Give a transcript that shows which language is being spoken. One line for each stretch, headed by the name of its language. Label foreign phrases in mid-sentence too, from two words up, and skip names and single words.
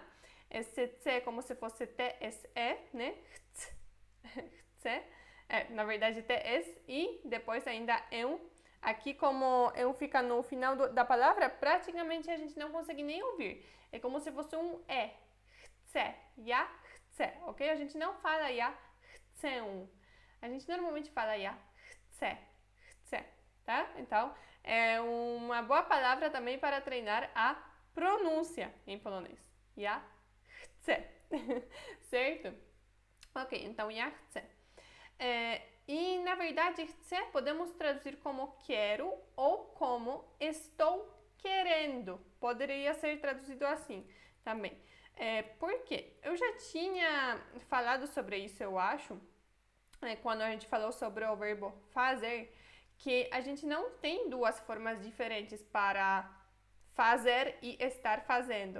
Portuguese: Esse C é como se fosse TSE, né? Chcę. Na verdade, TS e depois ainda eu. Aqui, como eu fica no final da palavra, praticamente a gente não consegue nem ouvir. É como se fosse um E.
Polish: Chcę, ja chcę,
Portuguese: ok? A gente não fala
Polish: ja chcę.
Portuguese: A gente normalmente fala
Polish: ja chcę, chcę,
Portuguese: tá? Então, é uma boa palavra também para treinar a pronúncia em polonês.
Polish: Ja chcę,
Portuguese: certo? Ok, então
Polish: ja chcę.
Portuguese: E na verdade, chcę podemos traduzir como quero ou como estou querendo. Poderia ser traduzido assim também. Por quê? Eu já tinha falado sobre isso, eu acho, quando a gente falou sobre o verbo fazer, que a gente não tem duas formas diferentes para fazer e estar fazendo.